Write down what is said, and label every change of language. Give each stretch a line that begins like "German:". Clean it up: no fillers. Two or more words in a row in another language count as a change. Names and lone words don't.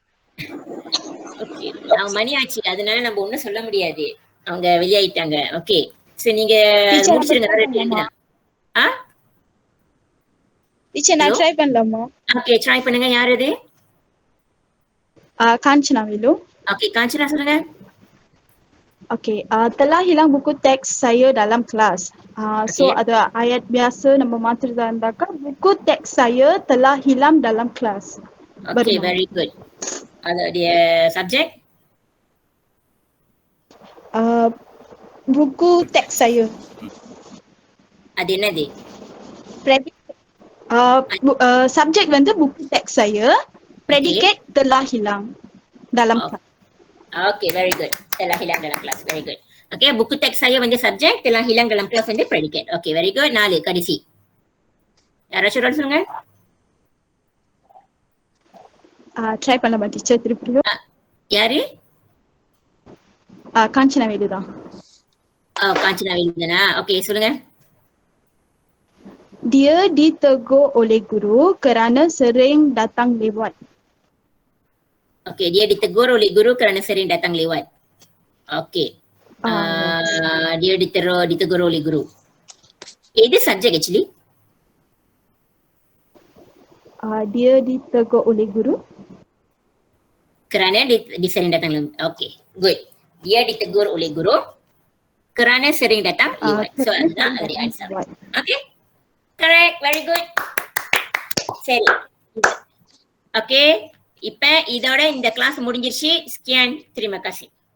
Tamil: ஓகே, மணி ஆச்சு, அதனால நம்ம ஒண்ணும் சொல்ல முடியாது. அவங்க வெளியாயிட்டாங்க. ஓகே. சோ நீங்க
English: Teacher,
Tamil: முடிச்சிருங்க. நான் ரெண்டு பண்ணலாமா? தான். ஆ? டீச்சர் நான்
English: Hello?
Tamil: ட்ரை பண்ணலாமா? ஓகே, ட்ரை பண்ணுங்க. யார் அது? Kanchana Wilu. ஓகே, காஞ்சனா சொல்லுங்க.
Malay: Okey, telah hilang buku teks saya dalam kelas. So Okay. ada ayat biasa nama mata tandaka buku teks saya telah hilang dalam kelas.
English: okay, very good. அதோடைய சப்ஜெக்ட்
Malay: Buku teks saya.
Tamil: அது என்னது?
Malay: Subjek வந்து buku teks saya. Predicate telah hilang dalam kelas.
English: okay, very good.
Malay: telah hilang dalam kelas.
English: very good. okay,
Malay: buku teks saya வந்து சப்ஜெக்ட், telah hilang dalam kelas வந்து predicate.
English: okay, very good.
Malay: 4 கடைசி.
Tamil: யாராச்சும் சொல்லுங்க. Try பண்ணலாமா டீச்சர் திருப்பியும்? யாரு? Kanchana Wilu தான். காஞ்சனா வேலுதானா? ஓகே, சொல்லுங்க.
Malay: Dia ditegur oleh guru kerana sering datang lewat. Okey, dia ditegur oleh guru kerana sering datang lewat. Okey. Dia ditegur oleh guru. Itu subjek actually. Dia ditegur oleh guru kerana dia sering datang lewat.
English: Okey, good.
Malay: Dia ditegur oleh guru kerana sering datang lewat.
English: So,
Tamil: அதுதான் அதோடைய
English: answer. Okay? Correct. Very good.
Tamil: சரி. Okay. இப்ப இதோட இந்த கிளாஸ் முடிஞ்சிருச்சு. ஸ்கேன்.
Malay: terima kasih.